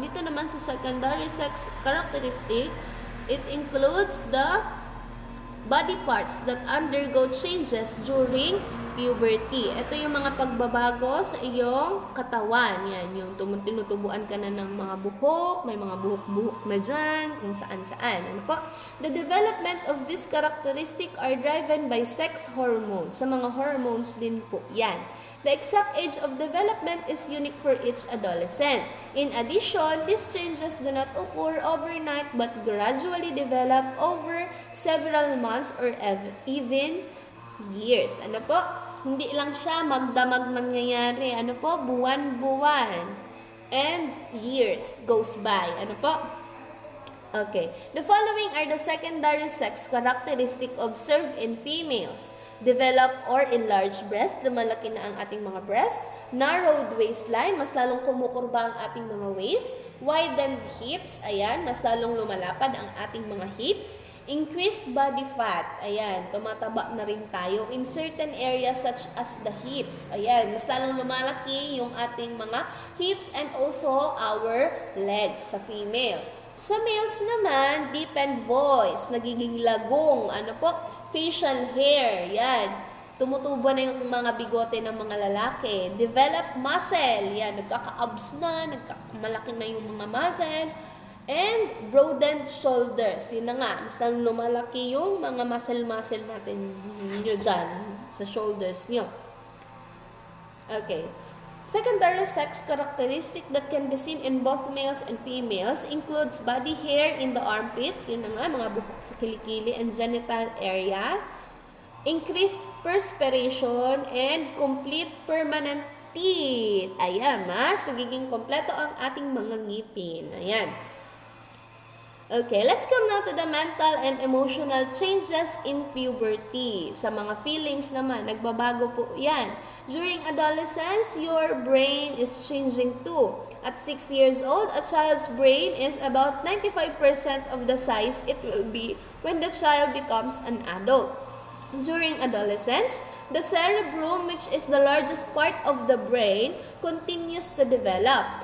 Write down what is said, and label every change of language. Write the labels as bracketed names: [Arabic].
[Filipino] Dito naman sa [English] secondary sex characteristic, it includes the body parts that undergo changes during puberty. [Filipino] Ito yung mga pagbabago sa iyong katawan. Yan, yung tinutubuan ka na ng mga buhok, may mga buhok-buhok na dyan, kung saan-saan. Ano po? [English] The development of this characteristic are driven by sex hormones. [Filipino] Sa mga hormones din po yan. [English] The exact age of development is unique for each adolescent. In addition, these changes do not occur overnight but gradually develop over several months or even years. [Filipino] Ano po? Hindi lang siya magdamag nangyayari. Ano po? Buwan-buwan. [English] And years goes by. [Filipino] Ano po? Okay. [English] The following are the secondary sex characteristic observed in females. Develop or enlarged breast. [Filipino] Lumalaki na ang ating mga breast. [English] Narrowed waistline. [Filipino] Mas lalong kumukurba ang ating mga waist. [English] Widened hips. [Filipino] Ayan. Mas lalong lumalapad ang ating mga hips. [English] Increased body fat. [Filipino] Ayan, tumataba na rin tayo [English] in certain areas such as the hips. [Filipino] Ayan, mas lalong lumalaki yung ating mga hips [English] and also our legs [Filipino] sa female. Sa males naman, [English] deepened voice, [Filipino] nagiging lagong, ano po, [English] facial hair, [Filipino] yan. Tumutubo na yung mga bigote ng mga lalaki. [English] Develop muscle, [Filipino] yan, nagkaka-abs na, malaki na yung mga muscle. [English] And broadened shoulders. [Filipino] Yun na nga, mas lang lumalaki yung mga muscle natin nyo dyan sa shoulders nyo. Okay. [English] Secondary sex characteristic that can be seen in both males and females includes body hair in the armpits, [Filipino] yun na nga, mga buhok sa kilikili [English] and genital area, increased perspiration, and complete permanent teeth. [Filipino] Ayan, mas nagiging kompleto ang ating mga ngipin. Ayan. [English] Okay, let's come now to the mental and emotional changes in puberty. [Filipino] Sa mga feelings naman, nagbabago po yan. [English] During adolescence, your brain is changing too. At 6 years old, a child's brain is about 95% of the size it will be when the child becomes an adult. During adolescence, the cerebrum, which is the largest part of the brain, continues to develop.